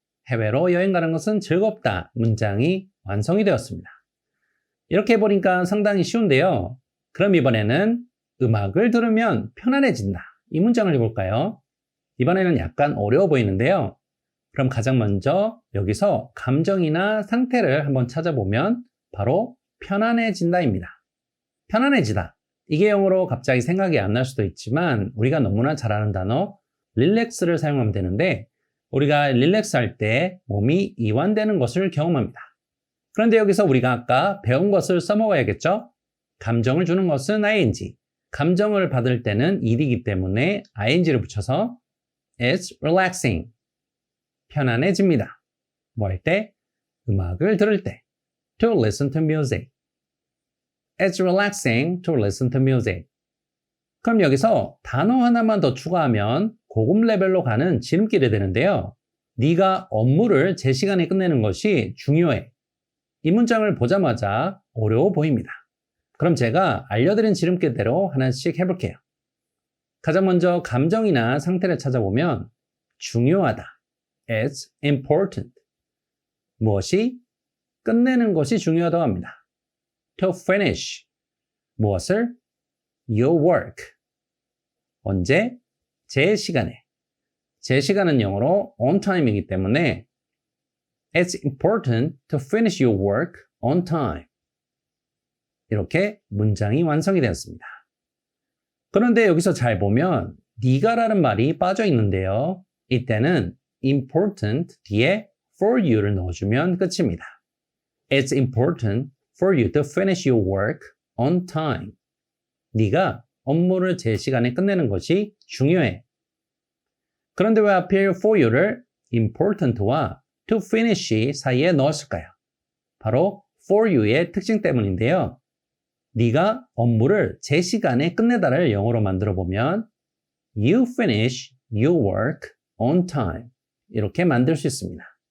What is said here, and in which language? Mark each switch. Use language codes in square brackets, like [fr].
[ko] 해외로 여행 가는 것은 즐겁다. 문장이 완성이 되었습니다. 이렇게 보니까 상당히 쉬운데요. 그럼 이번에는 음악을 들으면 편안해진다. 이 문장을 해볼까요? 이번에는 약간 어려워 보이는데요. 그럼 가장 먼저 여기서 감정이나 상태를 한번 찾아보면 바로 편안해진다입니다. 편안해지다. 이게 영어로 갑자기 생각이 안 날 수도 있지만 우리가 너무나 잘 아는 단어 relax를 사용하면 되는데 우리가 relax 할 때 몸이 이완되는 것을 경험합니다. 그런데 여기서 우리가 아까 배운 것을 써먹어야겠죠? 감정을 주는 것은 ing, 감정을 받을 때는 ed이기 때문에 ing를 붙여서 [en] It's relaxing. [ko] 편안해집니다. 뭐 할 때? 음악을 들을 때. [en] To listen to music. It's relaxing to listen to music. [ko] 그럼 여기서 단어 하나만 더 추가하면 고급 레벨로 가는 지름길이 되는데요. 네가 업무를 제 시간에 끝내는 것이 중요해. 이 문장을 보자마자 어려워 보입니다. 그럼 제가 알려드린 지름길대로 하나씩 해볼게요. 가장 먼저 감정이나 상태를 찾아보면 중요하다. [en] It's important. [ko] 무엇이? 끝내는 것이 중요하다고 합니다. [en] To finish. [ko] 무엇을? [en] Your work. [ko] 언제? 제 시간에. 제 시간은 영어로 [en] on time [ko] 이기 때문에 [en] It's important to finish your work on time. [ko] 이렇게 문장이 완성이 되었습니다. 그런데 여기서 잘 보면 네가라는 말이 빠져 있는데요. 이때는 important 뒤에 [en] for you [ko] 를 넣어주면 끝입니다. [en] It's important for you to finish your work on time. [ko] 네가 업무를 제 시간에 끝내는 것이 중요해. 그런데 왜 하필 [en] for you [ko] 를 important와 [en] to finish [ko] 사이에 넣었을까요? 바로 for you의 특징 때문인데요. 네가 업무를 제 시간에 끝내다를 영어로 만들어 보면 [en] you finish your work on time [ko] 이렇게 만들 수 있습니다.